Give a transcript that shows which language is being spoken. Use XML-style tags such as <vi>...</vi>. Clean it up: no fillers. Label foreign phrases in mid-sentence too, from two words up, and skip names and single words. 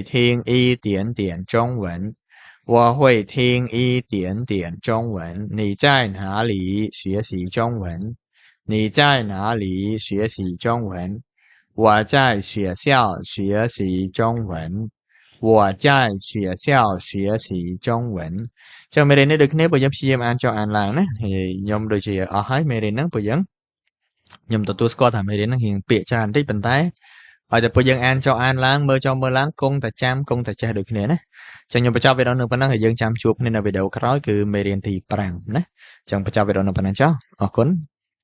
<zh>听一点点中文我会听一点点中文你在哪里学习中文你在哪里学习中文我在学校学习中文我在学校学习中文</zh> <km>ចឹងមេរៀននេះដូចគ្នាបើយើងព្យាយាមអានចុះអានឡើងណាខ្ញុំដូចជាអស់ហើយមេរៀនហ្នឹងបើយើងខ្ញុំទទួលស្គាល់ថាមេរៀនហ្នឹងរៀងពាក្យច្រើនបន្តិចប៉ុន្តែឲ្យតែពួកយើងអានចុះអានឡើងមើលចុះមើលឡើងគង់តែចាំគង់តែចេះដូចគ្នាណាចឹងខ្ញុំបញ្ចប់វីដេអូនឹងប៉ុណ្ណឹងហើយយើងចាំជួបគ្នានៅវីដេអូក្រោយគឺមេរៀនទី5ណាចឹងបញ្ចប់វីដេអូនឹងប៉ុណ្ណឹងចុះអរគុណ</km>